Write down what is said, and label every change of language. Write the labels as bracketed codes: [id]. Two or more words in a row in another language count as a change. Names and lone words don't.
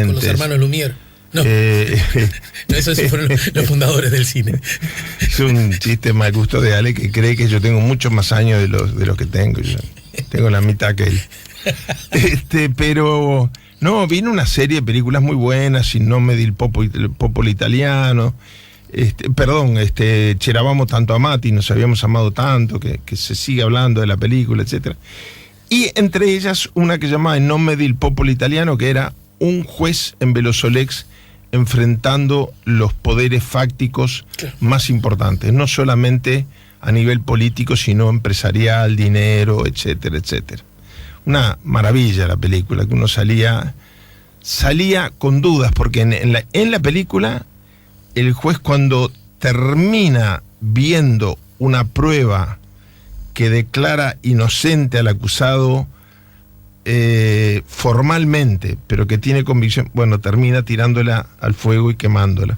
[es] Con los hermanos Lumière. No, esos fueron los fundadores del cine. Es un chiste mal gusto de Ale, que cree que yo tengo muchos más años de los que tengo. Yo tengo la mitad que él. Pero no, vino una serie de películas muy buenas, [it] In nome del popolo italiano. C'eravamo tanto amati, [es] nos habíamos amado tanto, que se sigue hablando de la película, etcétera. Y entre ellas una que llamaba In nome del popolo italiano, que era un juez en Velosolex enfrentando los poderes fácticos más importantes, no solamente a nivel político, sino empresarial, dinero, etcétera, etcétera. Una maravilla la película, que uno salía con dudas, porque en la película el juez, cuando termina viendo una prueba que declara inocente al acusado, formalmente, pero que tiene convicción, bueno, termina tirándola al fuego y quemándola.